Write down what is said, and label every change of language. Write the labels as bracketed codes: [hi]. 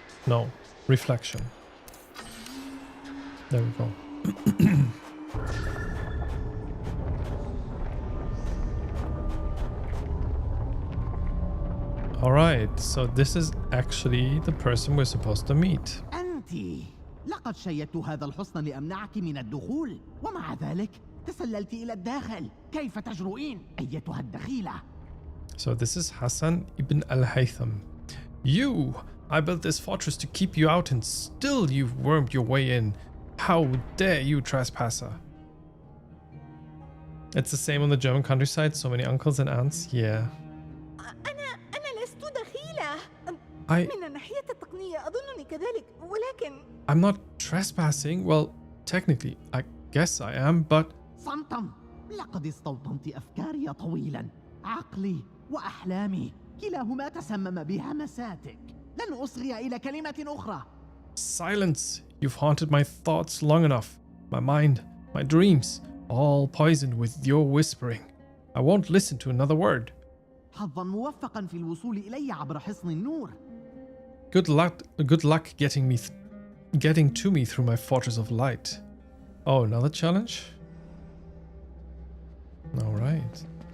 [en] No, reflection. There we go. All right, so this is actually the person we're supposed to meet. [ar] أنتِ لقد شيدت هذا الحصن لأمنعك من الدخول ومع ذلك تسللت إلى الداخل. كيف تجرؤين أيتها الدخيلة؟ [en] So this is Hassan ibn al-Haytham. You! I built this fortress to keep you out and still you've wormed your way in. How dare you, trespasser? It's the same on the German countryside. So many uncles and aunts. Yeah. [ar] أنا لست دخيلة. [en] I... [ar] من الناحية التقنية أظنني كذلك ولكن [en] I'm not trespassing. Well, technically, I guess I am, but... [ar] صمتم. لقد استوطنت أفكاري طويلا. عقلي وأحلامي كلاهما تسمم بهمساتك. لن أصغي إلى كلمة أخرى. [en] Silence! You've haunted my thoughts long enough. My mind, my dreams, all poisoned with your whispering. I won't listen to another word. [ar] حظا موفقا في الوصول إلي عبر حصن النور. [en] Good luck getting to me through my fortress of light. Oh, another challenge? All right.